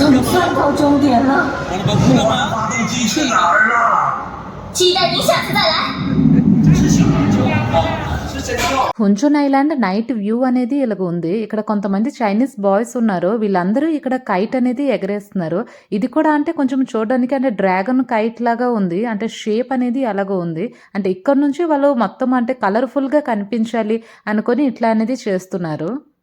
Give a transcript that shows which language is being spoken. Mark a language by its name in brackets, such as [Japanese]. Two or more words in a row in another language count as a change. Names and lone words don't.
[Chinese] 算到终点了，我的发动机去哪儿了？期待您下次再来。 [Telugu] హుంచున్ ఐలాండ్ [English] night view [Telugu] అనేది ఇలాగ ఉంది. ఇక్కడ కొంతమంది [English] Chinese boys [Telugu] ఉన్నారు. వీళ్ళందరూ ఇక్కడ కైట్ అనేది ఎగరేస్తున్నారు. ఇది కూడా అంటే కొంచెం చూడడానికి అంటే [English] dragon kite [Telugu] లాగా ఉంది. అంటే షేప్ అనేది అలాగ ఉంది. అంటే ఇక్కడ నుంచి వాళ్ళు మొత్తం అంటే కలర్ఫుల్ గా కనిపించాలి అనుకొని ఇట్లా అనేది చేస్తున్నారు.